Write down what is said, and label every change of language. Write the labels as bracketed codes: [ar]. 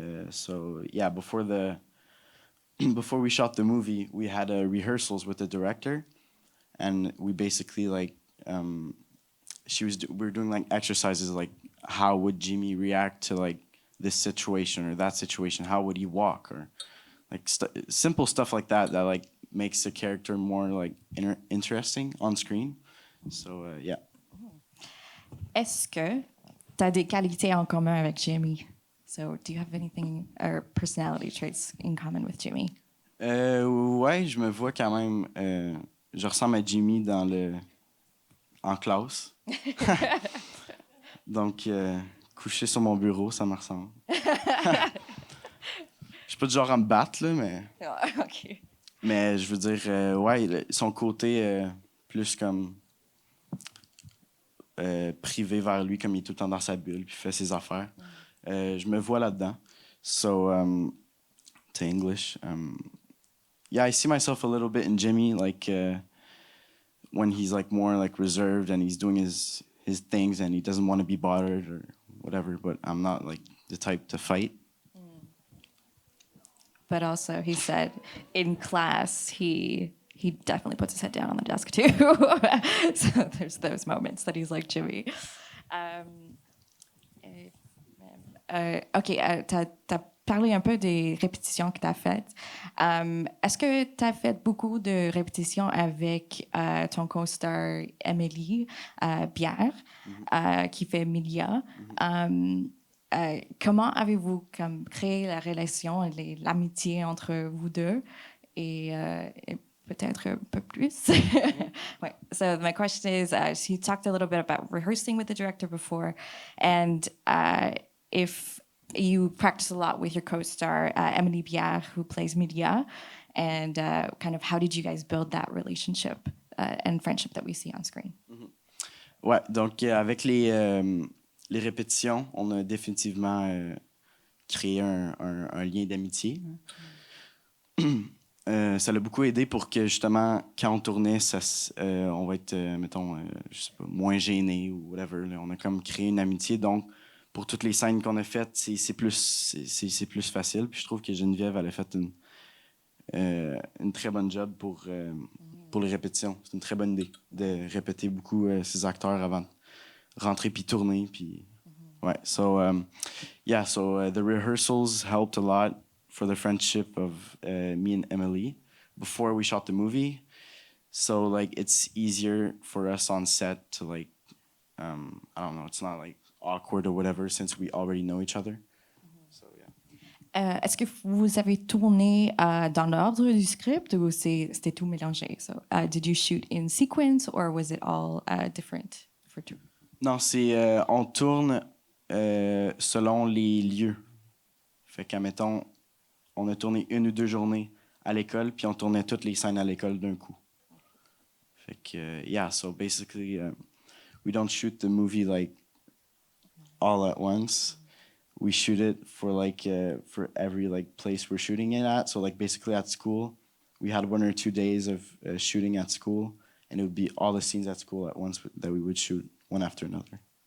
[en] So, yeah, before we shot the movie, we had rehearsals with the director, and we basically like we were doing like exercises like how would Jimmy react to like this situation or that situation? How would he walk, or like simple stuff like that like makes the character more like interesting on screen. So yeah. [fr] Est-ce que tu as des qualités en commun avec Jimmy? [en] So, do you have anything or personality traits in common with Jimmy? [fr] Ouais, je me vois quand même. Je ressemble à Jimmy en classe. Donc, coucher sur mon bureau, ça me ressemble. Je suis pas du genre à me battre, là, mais. OK. Mais je veux dire, ouais, son côté plus comme privé vers lui, comme il est tout le temps dans sa bulle, puis fait ses affaires. Je me vois là-dedans. [en] So, to English, yeah, I see myself a little bit in Jimmy, like when he's like more like reserved and he's doing his things and he doesn't want to be bothered or whatever. But I'm not like the type to fight. But also, he said in class, he definitely puts his head down on the desk too. So there's those moments that he's like Jimmy. [fr] OK, t'as parlé un peu des répétitions que t'as faites. Est-ce que t'as fait beaucoup de répétitions avec ton co-star Emily Bière, qui fait Mylia? Comment avez-vous créé la relation et l'amitié entre vous deux et peut-être un peu plus? Ouais. [en] So my question is, so you talked a little bit about rehearsing with the director before, and if you practice a lot with your co-star Emily Bière, who plays Mylia, and kind of how did you guys build that relationship and friendship that we see on screen? [fr] Ouais, donc avec les répétitions, on a définitivement créé un lien d'amitié. Ça l'a beaucoup aidé pour que, justement, quand on tournait, on va être, mettons, je sais pas, moins gêné ou whatever. Là. On a comme créé une amitié. Donc, pour toutes les scènes qu'on a faites, c'est plus facile. Puis je trouve que Geneviève, elle a fait une très bonne job pour les répétitions. C'est une très bonne idée de répéter beaucoup ses acteurs avant de rentrer puis tourner. Puis, ouais. [en] So, yeah, so the rehearsals helped a lot for the friendship of me and Emily before we shot the movie. So, like, it's easier for us on set to, like, I don't know, it's not, like, awkward or whatever since we already know each other. So, yeah. [fr] Est-ce que vous avez tourné dans l'ordre du script ou c'était tout mélangé? [en] So, did you shoot in sequence or was it all different for two? [fr] Non, on tourne selon les lieux. Fait qu'admettons, on a tourné 1 ou 2 journées à l'école, puis on tournait toutes les scènes à l'école d'un coup. Fait que, [en] yeah, so basically, we don't shoot the movie like all at once. We shoot it for for every place we're shooting it at. So basically at school, we had 1 or 2 days of shooting at school, and it would be all the scenes at school at once that we would shoot one after another.